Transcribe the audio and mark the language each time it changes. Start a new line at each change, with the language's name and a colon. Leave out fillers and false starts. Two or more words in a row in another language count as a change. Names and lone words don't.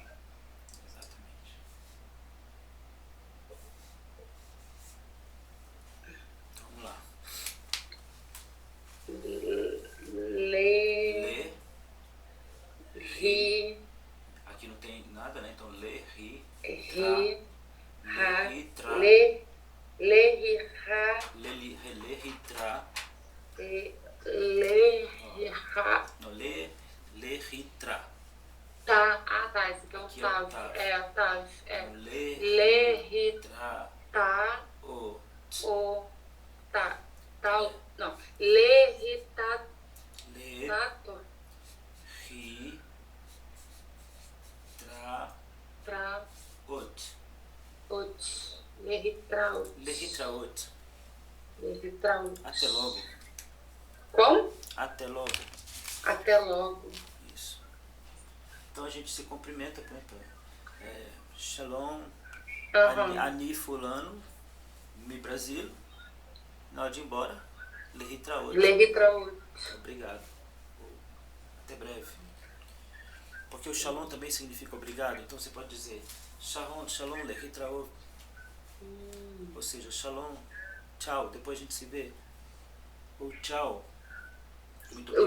Portuguese: Exatamente. Então vamos lá.
Hebrew: Ri.
Portuguese: Aqui não tem nada, né? Então
Hebrew: לה, רי. Ri. לה, רי, תרא. לה, רי, רא. לה, רי, תרא. לה, רי, רא. Não, לה, רי, תרא.
Portuguese: Tá. Ah, tá. Esse aqui é um Aqui
Hebrew: tav.
Portuguese: é o
Hebrew: Tav.
Portuguese: Então,
Hebrew: לה, רי, תרא.
Portuguese: tá. O. Tá. Tal. Não.
Hebrew: לה, רי, tá. Le, Tato. רי, תרא. תרא. Ot. אות. לה, רי, תראות. לה, רי, תרא, אות. לה, רי, תראות.
Portuguese: Até logo. Como? Até logo. Até logo. Isso. Então a gente se cumprimenta, né?
Hebrew: שלום, אני
Portuguese: fulano, mi Brasil. Na hora de ir embora,
Hebrew: לה רי, תרא, אות. לה, רי, תראות.
Portuguese: Obrigado. Até breve. Porque o shalom também significa obrigado. Então você pode dizer
Hebrew: שלום, לה רי, תרא, אות.
Portuguese: Ou seja, shalom, tchau, depois a gente se vê. tchau. Muito obrigado.